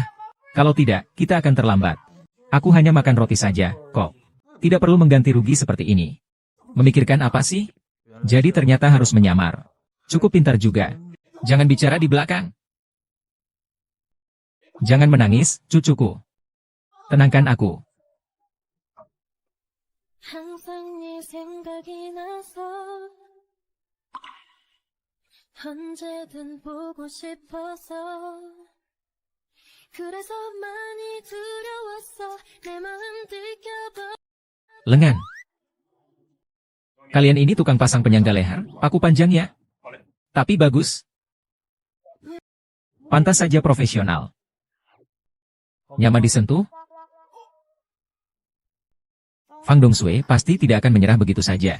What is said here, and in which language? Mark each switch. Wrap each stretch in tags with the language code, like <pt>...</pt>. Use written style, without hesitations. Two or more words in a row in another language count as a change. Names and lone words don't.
<id>Kalau tidak, kita akan terlambat. Aku hanya makan roti saja, kok. Tidak perlu mengganti rugi seperti ini. Memikirkan apa sih? Jadi ternyata harus menyamar. Cukup pintar juga. Jangan bicara di belakang. Jangan menangis, cucuku. Tenangkan aku.</id> <ko>언제든 보고 싶어서 그래서 많이 두려웠어 내 마음 들켜봐.</ko> <id>Lengan. Kalian ini tukang pasang penyangga leher, paku panjang ya? Tapi bagus. Pantas saja profesional. Nyaman disentuh? Fang Dongsue pasti tidak akan menyerah begitu saja.</id>